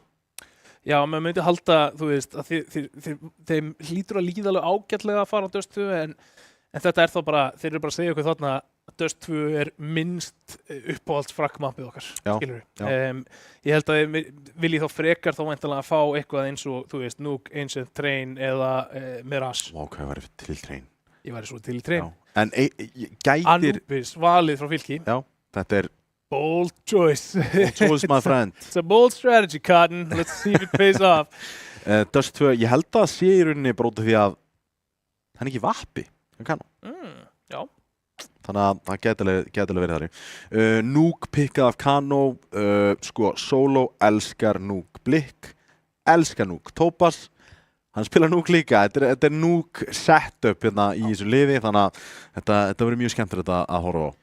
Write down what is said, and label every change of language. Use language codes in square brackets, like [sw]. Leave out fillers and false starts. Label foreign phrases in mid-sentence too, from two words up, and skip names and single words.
[is] Já, maður myndi halda, að þeim hlýtur að líða alveg ágætlega að fara á Dust 2 en þetta þá bara, þeir eru bara að segja okkur þarna Dust 2 minnst uppáhalds fragmappið okkar, skilur við. Ég held að þið vilji þá frekar þá væntanlega að fá eitthvað eins og, Nuke, Ancient, Train eða Mirage. Vá, hvað væri til Train? Ég væri svo til Train. Já. En gætir... Anubis, valið frá Fylki. Já, þetta [en] bold choice. Bold choice, my friend. It's a bold strategy, Cotton. Let's see if it pays off. [is] Dust 2, ég held að sé í rauninni bróti því að hann ekki vappi. Já. Þannig að það gæti alveg verið þannig. Nuke pikkað af Kano, Solo elskar Nuke Blikk, elskar Nuke Topaz, hann spila Nuke líka, þetta Nuke setup hérna í þessu liði, þannig að þetta verður mjög skemmtilegt að horfa á.